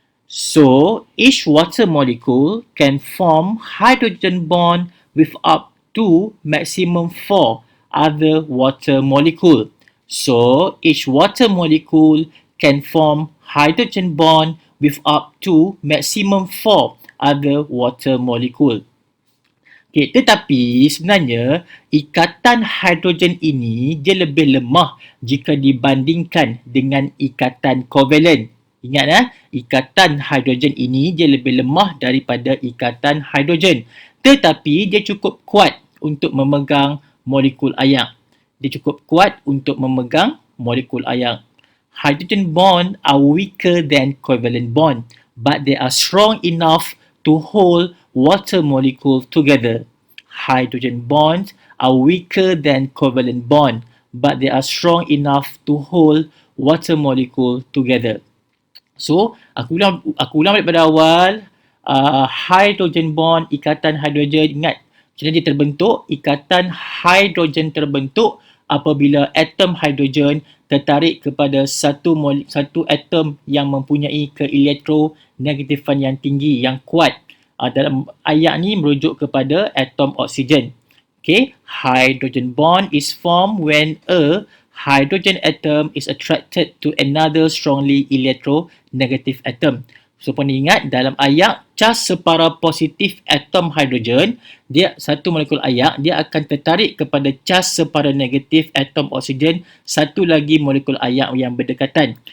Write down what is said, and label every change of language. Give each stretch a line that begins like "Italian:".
English: So, each water molecule can form hydrogen bond with up to maximum 4 other water molecule. So, each water molecule can form hydrogen bond with up to maximum 4 other water molecule.
Malay: Okay, tetapi sebenarnya ikatan hidrogen ini dia lebih lemah jika dibandingkan dengan ikatan kovalen. Ingat ikatan hidrogen ini dia lebih lemah daripada ikatan hidrogen. Tetapi dia cukup kuat untuk memegang molekul ayak. Dia cukup kuat untuk memegang molekul ayak.
English: Hydrogen bond are weaker than covalent bond, but they are strong enough to hold water molecule together. Hydrogen bonds are weaker than covalent bond, but they are strong enough to hold water molecule together.
Malay: So, aku ulang balik pada awal.
English: Hydrogen bond,
Malay: ikatan hidrogen, ingat macam mana dia terbentuk? Ikatan hidrogen terbentuk apabila atom hidrogen tertarik kepada satu atom yang mempunyai keelektronegatifan yang tinggi, yang kuat. Dalam ayat ni merujuk kepada atom oksigen.
English: Okay, hydrogen bond is formed when a hydrogen atom is attracted to another strongly electronegative atom.
Malay: So, pernah ingat dalam ayak, cas separa positif atom hidrogen, dia satu molekul ayak, dia akan tertarik kepada cas separa negatif atom oksigen, satu lagi molekul ayak yang berdekatan.